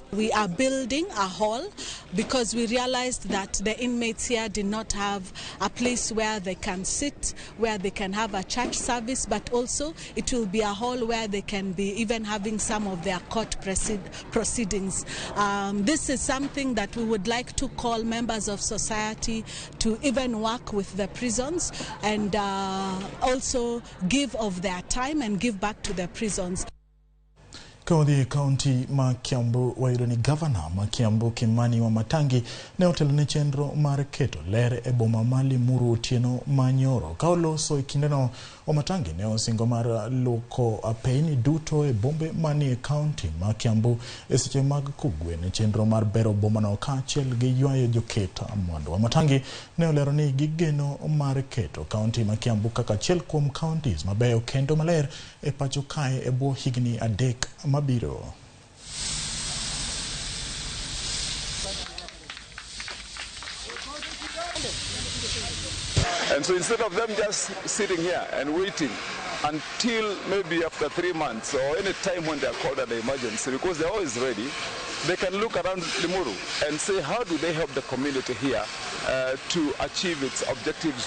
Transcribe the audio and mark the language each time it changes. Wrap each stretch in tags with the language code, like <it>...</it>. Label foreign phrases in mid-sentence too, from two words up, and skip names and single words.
<en>We are building a hall because we realized that the inmates here did not have a place where they can sit, where they can have a church service, but also it will be a hall where they can be even having some of their court proceedings. This is something that we would like to call members of society to even work with the prisons and also give of their time and give back to the prisons.</en> <luo>County ma Kiambu wayudo ni Governor ma Kiambu Kimani wa Matangi ne otelone chenro mar keto ler e boma ma Limuru Otieno Manyoro. Ka oloso e kindeno wa Matangi ne osingo mar loko apeni duto e bombe manie county ma Kiambu e seche mag kugwe ne chenro mar bero boma no kaachiel gi ywayo joketa mwandu. Wa Matangi ne olero ni gigeno mar keto county ma Kiambu kaka achiel kuom counties mabeyo kendo maler e pacho kae e bwo higni 3 mabiro.</luo> <en>And so instead of them just sitting here and waiting until maybe after 3 months or any time when they are called an emergency, because they're always ready, they can look around Limuru and say, how do they help the community here to achieve its objectives?</en>